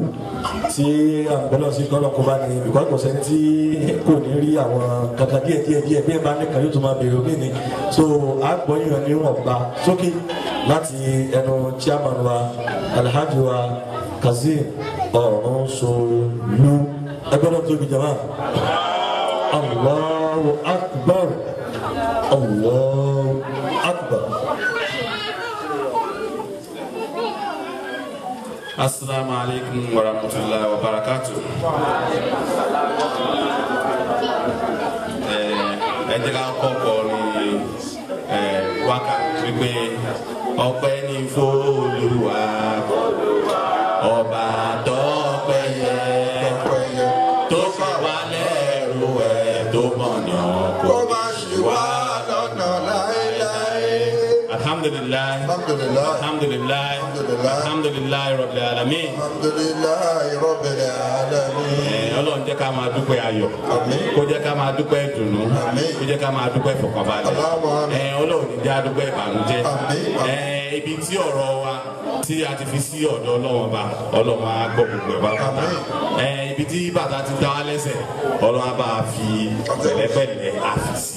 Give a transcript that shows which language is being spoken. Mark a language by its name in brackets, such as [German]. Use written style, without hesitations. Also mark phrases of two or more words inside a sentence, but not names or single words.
[Yoruba] tí a ń bẹ̀rẹ̀ sí kọ́nà kó bá ní because kò sẹ́ni tí kò ní rí àwọn kankan díẹ̀ bí ẹ bá nìkan yóò tún máa bèrè òkè ni so a gbọ́ yìnyín ní wọ̀nba sókè láti ẹnu chairman wa Alhaji wa Kazeem Ọ̀rúnṣolú ẹgbẹ́ náà tóbi jama [Arabic] الله أكبر الله أكبر. السلام عليكم ورحمة الله وبركاته. [Yoruba] Ẹ jẹ́ ká kọ́kọ́ ní wákà wípé ọpẹ́ ní f'Olúwa ọba tọ́pẹ́ yẹ tó fi wá lẹ́rù ẹ̀ tó mọ̀nà kò má ṣì wá lọ́nà láéláé. [Arabic] الحمد لله. الحمد لله. الحمد لله. الحمد لله رب العالمين. الحمد لله رب العالمين. [Yoruba] Ọlọ́run jẹ́ ká máa dúpẹ́ ayọ̀. Kó jẹ́ ká máa dúpẹ́ ìdùnnú. Kó jẹ́ ká máa dúpẹ́ ìfọ̀kànbalẹ̀. Ọlọ́run ní jẹ́ á dúpẹ́ ìbànújẹ́. Ibi tí ọ̀rọ̀ wa tí a ti fi sí ọ̀dọ̀ Ọlọ́run ọba Ọlọ́run á gbọ́ gbogbo ẹ̀ bàtà. Ibi tí bàtà ti dá wa lẹ́sẹ̀ Ọlọ́run á bá a fi pẹ̀lẹ́pẹ̀lẹ́ àfìsí.